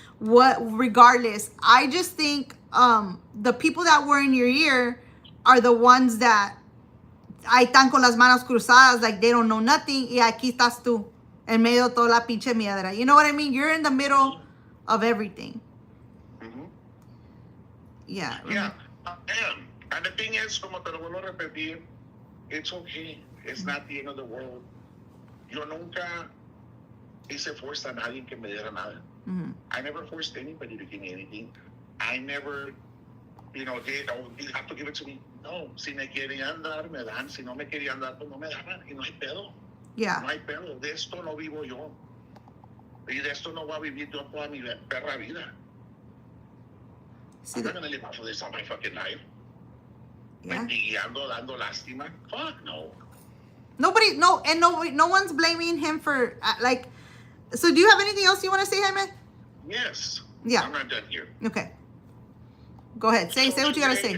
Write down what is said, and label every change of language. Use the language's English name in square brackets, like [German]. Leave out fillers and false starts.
[English] Regardless, I just think the people that were in your ear are the ones that [Spanish] ahí están con las manos cruzadas, [English] like they don't know nothing, [Spanish] y aquí estás tú, en medio de toda la pinche miadera. [English] You know what I mean? You're in the middle of everything. Mm-hmm. Yeah. Yeah, I am. And the thing is, [Spanish] como te lo vuelvo a repetir, [English] it's okay. It's not the end of the world. [Spanish] Yo nunca hice fuerza a nadie que me diera nada. Mm-hmm. [English] I never forced anybody to give me anything. I never, you have to give it to me. [Spanish] No, si me querían dar, me dan. Si no me querían dar, pues no me daban. Y no hay pedo. [English] Yeah. [Spanish] No hay pedo. De esto no vivo yo. Y de esto no voy a vivir yo toda mi perra vida. [English] I'm not going to live off of this all my fucking life. Yeah. [Spanish] Guiando, dando lástima. [English] Fuck no. No one's blaming him for, so do you have anything else you want to say, Jaime? Yes. Yeah. I'm not done here. Okay. Go ahead. Say what you got to say.